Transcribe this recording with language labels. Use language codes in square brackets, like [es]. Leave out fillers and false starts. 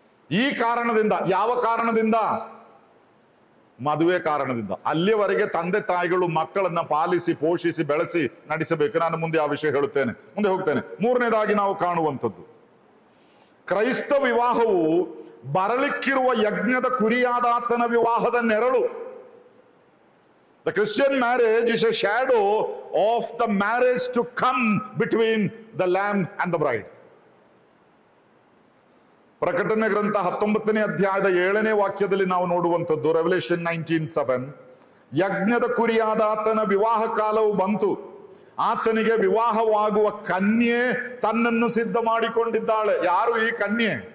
[kn] ಈ ಕಾರಣದಿಂದ, ಯಾವ ಕಾರಣದಿಂದ? ಮದುವೆ ಕಾರಣದಿಂದ. ಅಲ್ಲಿಯವರೆಗೆ ತಂದೆ ತಾಯಿಗಳು ಮಕ್ಕಳನ್ನ ಪಾಲಿಸಿ ಪೋಷಿಸಿ ಬೆಳೆಸಿ ನಡೆಸಬೇಕು. ನಾನು ಮುಂದೆ ಆ ವಿಷಯ ಹೇಳುತ್ತೇನೆ, ಮುಂದೆ ಹೋಗ್ತೇನೆ. 3ನೇದಾಗಿ ನಾವು ಕಾಣುವಂಥದ್ದು, ಕ್ರೈಸ್ತ ವಿವಾಹವು ಬರಲಿಕ್ಕಿರುವ ಯಜ್ಞದ ಕುರಿಯಾದಾತನ ವಿವಾಹದ ನೆರಳು. [en] The Christian marriage is a shadow of the marriage to come between the lamb and the bride. [kn] ಪ್ರಕಟಣೆ ಗ್ರಂಥ 19ನೇ ಅಧ್ಯಾಯದ 7ನೇ ವಾಕ್ಯದಲ್ಲಿ ನಾವು ನೋಡುವಂಥದ್ದು, ರೆವಲ್ಯೂಷನ್ 19:7, ಯಜ್ಞದ ಕುರಿಯಾದಾತನ ವಿವಾಹ ಕಾಲವು ಬಂತು, ಆತನಿಗೆ ವಿವಾಹವಾಗುವ ಕನ್ಯೆ ತನ್ನನ್ನು ಸಿದ್ಧ ಮಾಡಿಕೊಂಡಿದ್ದಾಳೆ. ಯಾರು ಈ ಕನ್ಯೆ?